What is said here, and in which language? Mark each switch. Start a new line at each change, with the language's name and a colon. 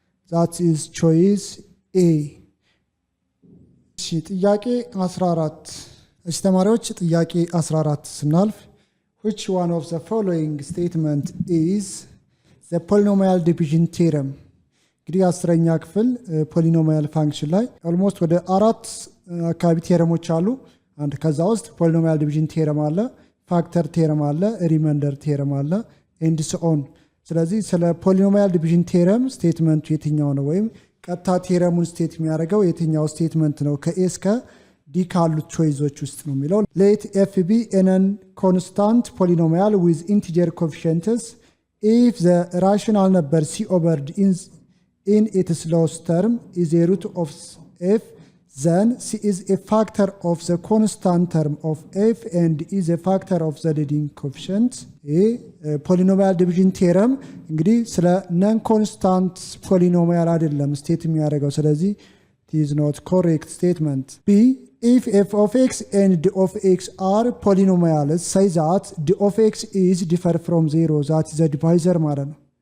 English: that is choice A።
Amharic: እሺ ጥያቄ 14 እሺ ተማሪዎች ጥያቄ 14 ስናልፍ
English: which one of the following statement is the polynomial division theorem?
Amharic: እንግዲህ 10ኛ ክፍል ፖሊኖሚያል ፋንክሽን ላይ ኦልሞስት ወደ 4 አካባቢ ቴረሞች አሉ። አንድ ከዛ ውስጥ ፖሊኖሚያል ዲቪዥን ቴረም አለ፣ ፋክተር ቴረም አለ፣ ሪማይንደር ቴረም አለ ኤንድ ሶ ኦን። ስለዚህ ስለ ፖሊኖሚያል ዲቪዥን ቴረም ስቴትመንቱ የትኛው ነው ወይም ቀጥታ ቴረሙን ስቴት የሚያደርገው የትኛው ስቴትመንት ነው ከኤ እስከ ዲ ካሉት ቾይዞች ውስጥ ነው የሚለው
English: let f be an constant polynomial with integer coefficients if the rational number c over d in its lowest term is a root of f, then c is a factor of the constant term of f and is a factor of the leading coefficient. polynomial division theorem
Amharic: እንግዲህ ስለ
English: non constant polynomial
Amharic: አይደለም ስቴት የሚያደርገው። ስለዚህ
English: it is not correct statement. b if f of x and d of x are polynomials say that d of x is different from 0 that is the divisor
Amharic: ማለት ነው.